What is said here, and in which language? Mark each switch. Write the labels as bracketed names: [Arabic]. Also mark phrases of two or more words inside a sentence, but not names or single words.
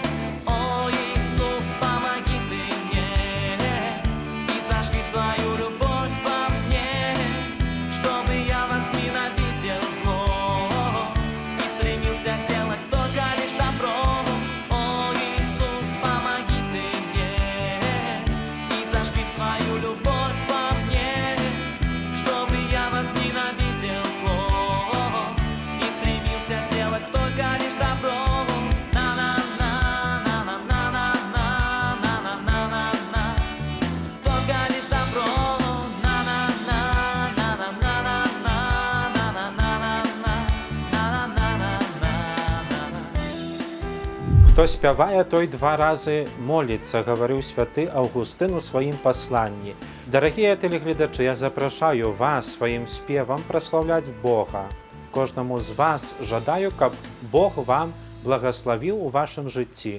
[Russian] О, Иисус, помоги ты мне и зажги свою любовь во мне, чтобы я возненавидел зло и стремился делать только лишь добро. О, Иисус, помоги ты мне и зажги свою любовь во мне, чтобы я возненавидел зло и стремился делать только лишь добро. На-на-на-на-на-на-на-на-на-на-на, только лишь добро. На-на-на-на-на-на-на-на-на-на-на-на-на. [Belarusian] Хто спявае, той два разы моліцца, гаварыў святы Аўгустын у сваім пасланні. Дарагія тэлегледачы, я запрашаю вас сваім спевам праслаўляць Бога. Кожнаму з вас жадаю, каб Бог вам благаславіў у вашым жыцці.